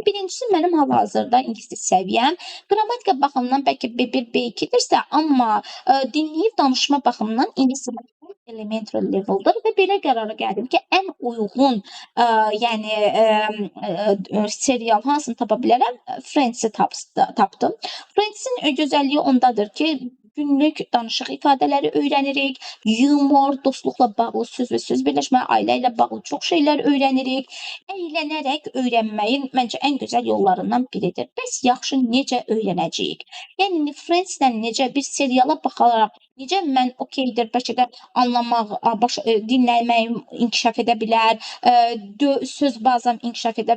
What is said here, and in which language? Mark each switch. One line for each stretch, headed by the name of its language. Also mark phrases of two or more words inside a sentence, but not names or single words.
Azerbaijani: Birincisi, mənim hal-hazırda ingilis dil səviyyəm qrammatika baxımından bəlkə B1, B2-dirsə, amma dinləyib danışma baxımından ingilis dili
English: elementary level'dır
Azerbaijani: və belə qərara gəldim ki, ən uyğun serial hansını tapa bilərəm? Friends-i tapdım. Friends-in gözəlliyi ondadır ki, günlük danışıq ifadələri öyrənirik, yumor, dostluqla bağlı söz və söz birləşmə, ailə ilə bağlı çox şeylər öyrənirik. Əylənərək öyrənməyin məncə ən gözəl yollarından biridir. Bəs yaxşı necə öyrənəcəyik? Yəni Friends-lə necə bir seriala baxaraq necə mən okeydir, bəlkə də anlamaq, dinləməyim inkişaf edə bilər, söz bazam inkişaf edə.